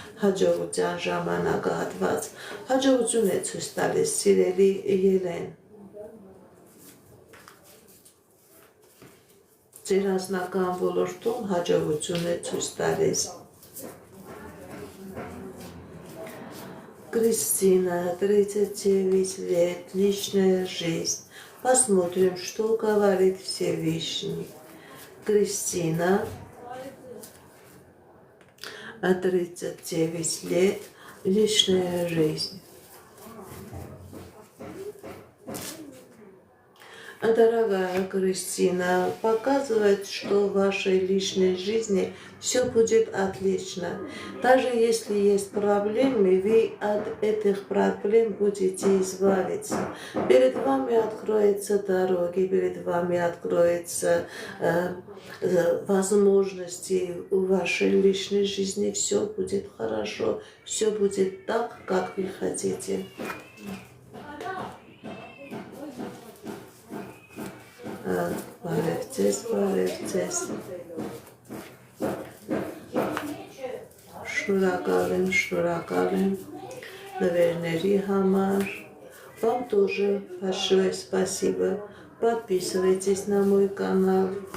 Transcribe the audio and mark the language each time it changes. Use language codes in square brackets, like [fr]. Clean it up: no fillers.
[hy] հաջողության ժամանակահատված, հաջողություն է ցույց տալիս սիրելի Ելեն։ Ձեր անձնական ոլորտում հաջողություն է ցույց տալիս։ [ru] Кристина, 39 лет, личная жизнь. Посмотрим, что говорит Всевышний. Кристина, 39 лет, личная жизнь. Дорогая Кристина, показывает, что в вашей личной жизни все будет отлично. Даже если есть проблемы, вы от этих проблем будете избавиться. Перед вами откроются дороги, перед вами откроются возможности в вашей личной жизни. Все будет хорошо, все будет так, как вы хотите. [hy] Բարև ձեզ։ Շնորհակալ եմ նվերների համար։ [ru] Вам тоже большое спасибо. Подписывайтесь на мой канал.